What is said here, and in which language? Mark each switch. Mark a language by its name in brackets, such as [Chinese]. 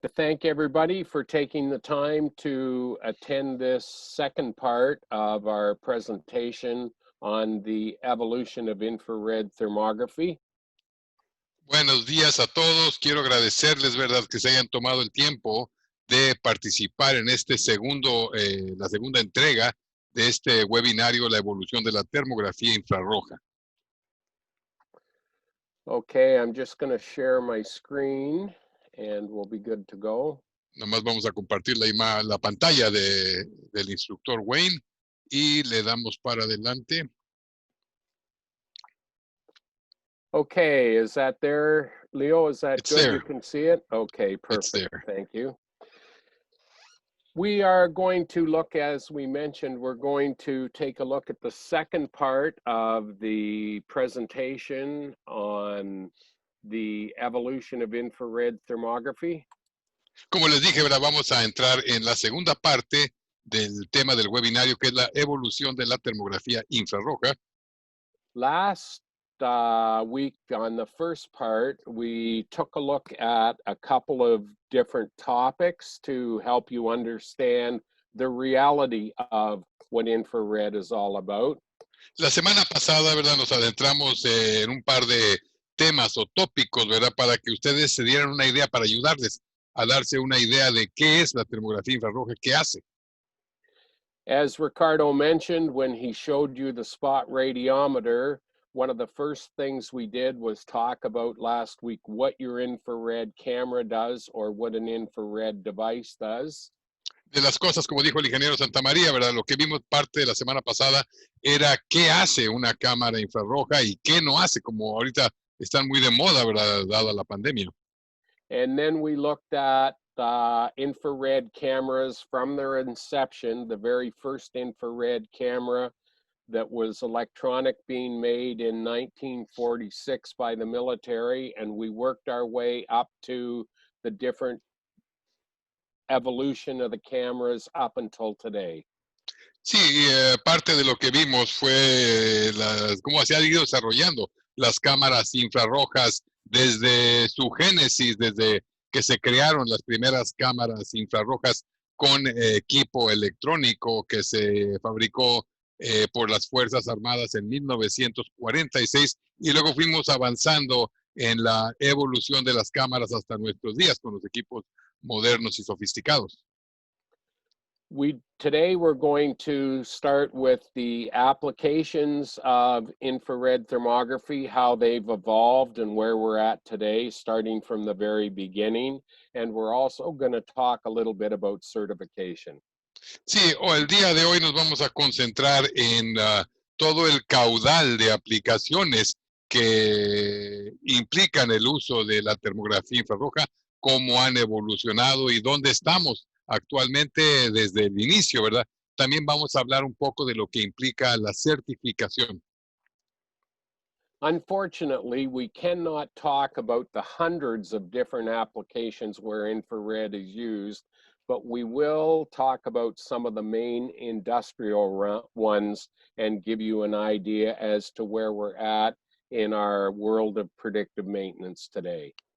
[English] To thank everybody for taking the time to attend this second part of our presentation on the evolution of infrared thermography. [Spanish] Buenos días a todos. Quiero agradecerles, ¿verdad?, que se hayan tomado el tiempo de participar en este la segunda entrega de este webinario La Evolución de la Termografía Infrarroja. [English] Okay, I'm just going to share my screen and we'll be good to go. [Spanish] Nomás vamos a compartir la pantalla del instructor Wayne y le damos para adelante. [English] Okay, is that there, Leo? Is that It's good? there. You can see it? Okay, perfect. It's there. Thank you. We are going to look, as we mentioned, we're going to take a look at the second part of the presentation on the evolution of infrared thermography. [Spanish] Como les dije, ¿verdad?, vamos a entrar en la segunda parte del tema del webinario, que es la evolución de la termografía infrarroja. [English] Last week on the first part, we took a look at a couple of different topics to help you understand the reality of what infrared is all about. [Spanish] La semana pasada, ¿verdad?, nos adentramos en un par de temas o tópicos, ¿verdad?, para que ustedes se dieran una idea, para ayudarles a darse una idea de qué es la termografía infrarroja, qué hace. [English] As Ricardo mentioned, when he showed you the spot radiometer, one of the first things we did was talk about last week what your infrared camera does or what an infrared device does. [Spanish] De las cosas, como dijo el ingeniero Santamaría, ¿verdad?, lo que vimos parte de la semana pasada era qué hace una cámara infrarroja y qué no hace, como ahorita están muy de moda, ¿verdad?, dada la pandemia. [English] And then we looked at infrared cameras from their inception, the very first infrared camera that was electronic being made in 1946 by the military, and we worked our way up to the different evolution of the cameras up until today. [Spanish] Sí, parte de lo que vimos fue cómo se han ido desarrollando las cámaras infrarrojas desde su génesis, desde que se crearon las primeras cámaras infrarrojas con equipo electrónico que se fabricó por las Fuerzas Armadas en 1946, y luego fuimos avanzando en la evolución de las cámaras hasta nuestros días con los equipos modernos y sofisticados. [English] Today we're going to start with the applications of infrared thermography, how they've evolved and where we're at today, starting from the very beginning. And we're also going to talk a little bit about certification. [Spanish] Sí, el día de hoy nos vamos a concentrar en todo el caudal de aplicaciones que implican el uso de la termografía infrarroja, cómo han evolucionado y dónde estamos actualmente desde el inicio, ¿verdad? También vamos a hablar un poco de lo que implica la certificación. [English] Unfortunately, we cannot talk about the hundreds of different applications where infrared is used, but we will talk about some of the main industrial ones and give you an idea as to where we're at in our world of predictive maintenance today.